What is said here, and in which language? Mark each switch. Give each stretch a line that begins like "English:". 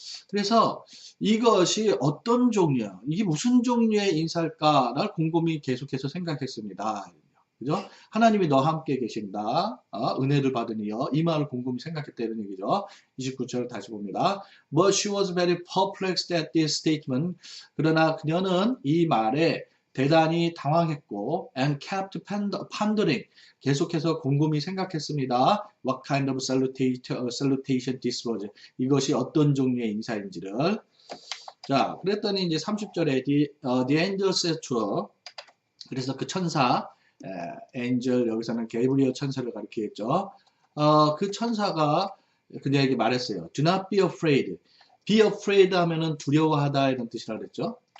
Korean: 그래서 이것이 어떤 종류야? 이게 무슨 종류의 인사일까? 날 곰곰이 계속해서 생각했습니다. 그죠? 하나님이 너와 함께 계신다. 은혜를 받으니요. 이 말을 곰곰이 생각했다 이런 얘기죠. 29절 다시 봅니다.
English: But she was very perplexed at this statement.
Korean: 그러나 그녀는 이 말에 대단히 당황했고
English: and kept pondering.
Korean: 계속해서 곰곰이 생각했습니다.
English: What kind of salutation this was.
Korean: 이것이 어떤 종류의 인사인지를. 자, 그랬더니 이제 30절에
English: the angel said to her.
Korean: 그래서 그 천사 angel 여기서는 게브리엘 천사를 가리키겠죠. 그 천사가 그녀에게 말했어요.
English: Do not be afraid.
Korean: Be afraid 하면은 두려워하다 이런 뜻이라 그랬죠.